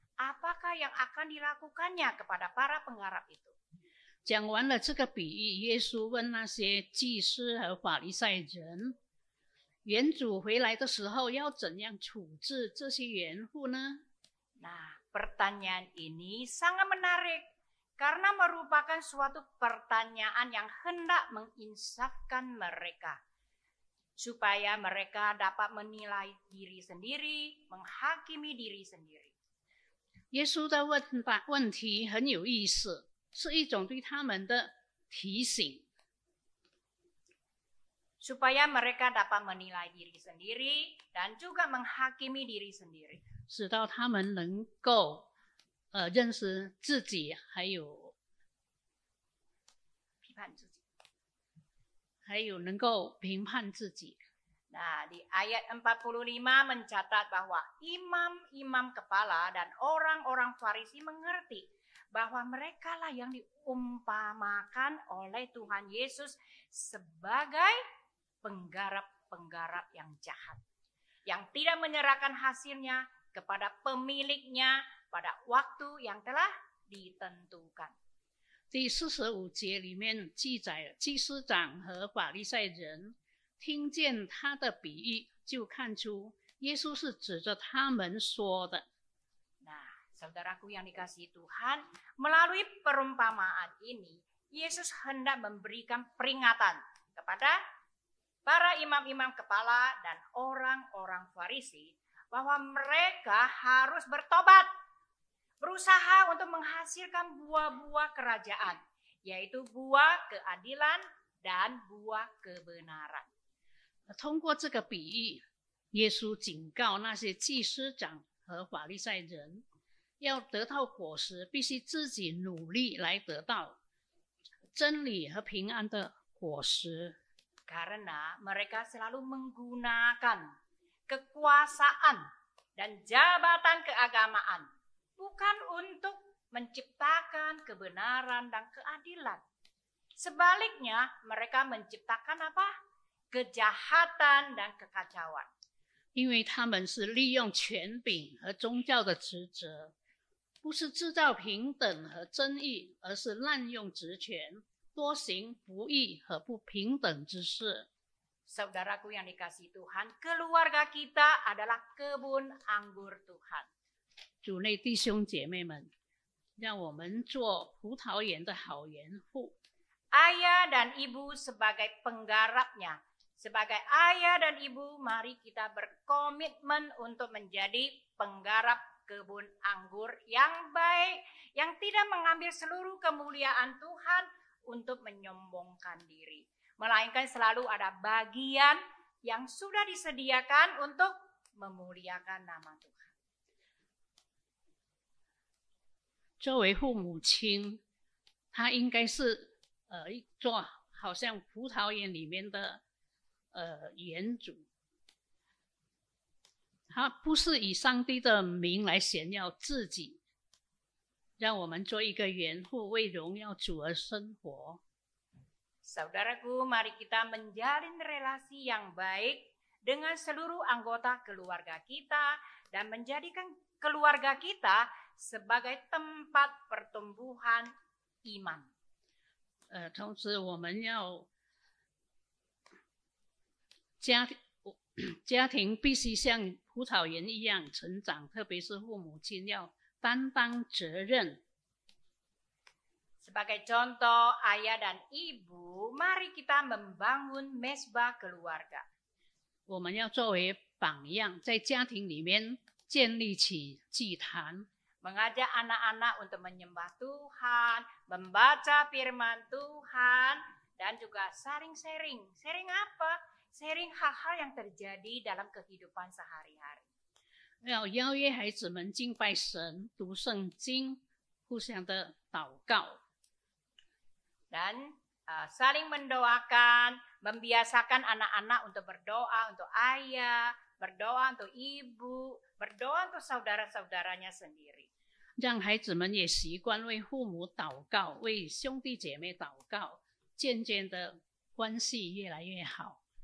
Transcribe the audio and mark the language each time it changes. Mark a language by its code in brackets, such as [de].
[id] apakah yang akan dilakukannya kepada para penggarap itu. [zh] 讲完了这个比喻，耶稣问那些祭司和法利赛人，园主回来的时候要怎样处置这些园户呢？ [id] Nah, pertanyaan ini sangat menarik karena merupakan suatu pertanyaan yang hendak menginsafkan mereka supaya mereka dapat menilai diri sendiri, menghakimi diri sendiri. [zh] 耶稣的问题很有意思，是一种对他们的提醒， [id] supaya mereka dapat menilai diri sendiri dan juga menghakimi diri sendiri. [zh] 使到他们能够认识自己，还有能够评判自己。 [id] Nah, di ayat 45 mencatat bahwa imam-imam kepala dan orang-orang Farisi mengerti bahwa merekalah yang diumpamakan oleh Tuhan Yesus sebagai penggarap-penggarap yang jahat, yang tidak menyerahkan hasilnya kepada pemiliknya pada waktu yang telah ditentukan. [zh] 第45节里面记载了祭司长和法利赛人听见他的比喻，就看出耶稣是指着他们说的。 [id] Nah, saudaraku yang dikasihi Tuhan, melalui perumpamaan ini, Yesus hendak memberikan peringatan kepada para imam-imam kepala dan orang-orang Farisi bahwa mereka harus bertobat, berusaha untuk menghasilkan buah-buah kerajaan, yaitu buah keadilan dan buah kebenaran. [zh] 通过这个比喻，耶稣警告那些祭司长和法利赛人，要得到果实，必须自己努力来得到真理和平安的果实。 [id] Karena mereka selalu menggunakan kekuasaan dan jabatan keagamaan bukan untuk menciptakan kebenaran dan keadilan. Sebaliknya, mereka menciptakan apa? Kejahatan dan kekacauan. [zh] 因为他们是利用权柄和宗教的职责，不是制造平等和正义，而是滥用职权，多行不义和不平等之事。 [id] Saudaraku yang dikasihi Tuhan, keluarga kita adalah kebun anggur Tuhan. [zh] 主内弟兄姐妹们，让我们做葡萄园的好园户。 [id] Ayah dan ibu sebagai penggarapnya, sebagai ayah dan ibu, mari kita berkomitmen untuk menjadi penggarap kebun anggur yang baik, yang tidak mengambil seluruh kemuliaan Tuhan untuk menyombongkan diri, melainkan selalu ada bagian yang sudah disediakan untuk memuliakan nama Tuhan. [zh] 作为父母亲，他应该是做好像葡萄园里面的园主，他不是以上帝的名来显耀自己，让我们做一个园户，为荣耀主而生活。 [id] Saudaraku, mari kita menjalin relasi yang baik dengan seluruh anggota keluarga kita dan menjadikan keluarga kita sebagai tempat pertumbuhan iman. [zh] 同时我们要家庭必须像葡萄园一样成长，特别是父母亲要担当责任。 [id] Sebagai contoh, ayah dan ibu, mari kita membangun mesbah keluarga. [zh] 我们要作为榜样，在家庭里面建立起祭坛， [id] Mengajak anak-anak untuk menyembah Tuhan, membaca firman Tuhan, dan juga saling sharing. Sharing apa? Sharing hal-hal yang terjadi dalam kehidupan sehari-hari. [zh] 要邀约孩子们敬拜神、读圣经，互相的祷告。 [id] Dan saling mendoakan, membiasakan anak-anak untuk berdoa untuk ayah, berdoa untuk ibu, berdoa untuk saudara-saudaranya sendiri. [zh] 让孩子们也习惯为父母祷告，为兄弟姐妹祷告，渐渐的关系越来越好。